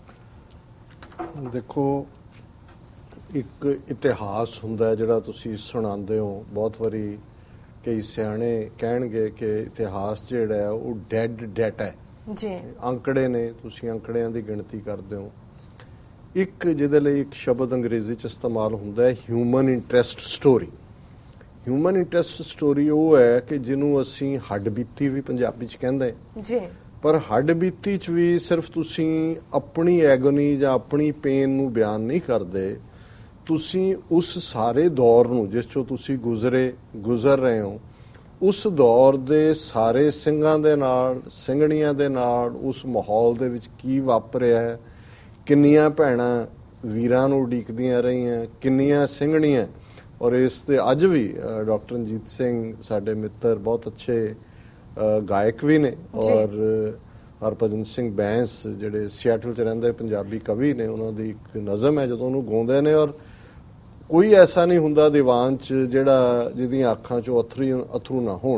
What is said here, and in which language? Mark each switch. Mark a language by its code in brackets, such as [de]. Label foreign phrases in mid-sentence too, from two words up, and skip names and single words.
[pa] ਦੇਖੋ, ਇੱਕ ਇਤਿਹਾਸ ਹੁੰਦਾ ਜਿਹੜਾ ਤੁਸੀਂ ਸੁਣਾਂਦੇ ਹੋ। ਬਹੁਤ ਵਾਰੀ ਕਈ ਸਿਆਣੇ ਕਹਿਣਗੇ ਕਿ ਇਤਿਹਾਸ ਜਿਹੜਾ ਹੈ ਉਹ [en] dead data [pa] ਹੈ ਜੀ। ਅੰਕੜੇ ਨੇ, ਤੁਸੀਂ ਅੰਕੜਿਆਂ ਦੀ ਗਿਣਤੀ ਕਰਦੇ ਹੋ। ਇੱਕ ਜਿਹਦੇ ਲਈ ਇੱਕ ਸ਼ਬਦ ਅੰਗਰੇਜ਼ੀ 'ਚ ਇਸਤੇਮਾਲ ਹੁੰਦਾ ਹੈ [en] human interest story. human interest story [pa] ਉਹ ਹੈ ਕਿ ਜਿਨ੍ਹੋਂ ਅਸੀਂ ਹੱਡ ਬੀਤੀ ਵੀ ਪੰਜਾਬੀ 'ਚ ਕਹਿੰਦੇ ਜੀ, ਪਰ ਹੱਡ ਬੀਤੀ 'ਚ ਵੀ ਸਿਰਫ਼ ਤੁਸੀਂ ਆਪਣੀ ਏਗੋਨੀ ਜਾਂ ਆਪਣੀ ਪੇਨ ਨੂੰ ਬਿਆਨ ਨਹੀਂ ਕਰਦੇ, ਤੁਸੀਂ ਉਸ ਸਾਰੇ ਦੌਰ ਨੂੰ ਜਿਸ 'ਚੋਂ ਤੁਸੀਂ ਗੁਜ਼ਰ ਰਹੇ ਹੋ, ਉਸ ਦੌਰ ਦੇ ਸਾਰੇ ਸਿੰਘਾਂ ਦੇ ਨਾਲ ਸਿੰਘਣੀਆਂ ਦੇ ਨਾਲ ਉਸ ਮਾਹੌਲ ਦੇ ਵਿੱਚ ਕੀ ਵਾਪਰਿਆ ਹੈ, ਕਿੰਨੀਆਂ ਭੈਣਾਂ ਵੀਰਾਂ ਨੂੰ ਉਡੀਕਦੀਆਂ ਰਹੀਆਂ, ਕਿੰਨੀਆਂ ਸਿੰਘਣੀਆਂ। ਔਰ ਇਸ ਤੇ ਅੱਜ ਵੀ ਡਾਕਟਰ ਰਣਜੀਤ ਸਿੰਘ ਸਾਡੇ ਮਿੱਤਰ ਬਹੁਤ ਅੱਛੇ ਗਾਇਕ ਵੀ ਨੇ, ਔਰ ਹਰਭਜਨ ਸਿੰਘ ਬੈਂਸ ਜਿਹੜੇ ਸਿਆਟਲ 'ਚ ਰਹਿੰਦੇ ਪੰਜਾਬੀ ਕਵੀ ਨੇ, ਉਹਨਾਂ ਦੀ ਇੱਕ ਨਜ਼ਮ ਹੈ ਜਦੋਂ ਉਹਨੂੰ ਗਾਉਂਦੇ ਨੇ, ਔਰ ਕੋਈ ਐਸਾ ਨਹੀਂ ਹੁੰਦਾ ਦੀਵਾਨ 'ਚ ਜਿਹੜਾ ਜਿਹਦੀਆਂ ਅੱਖਾਂ 'ਚੋਂ ਅਥਰੂ ਨਾ ਹੋਣ।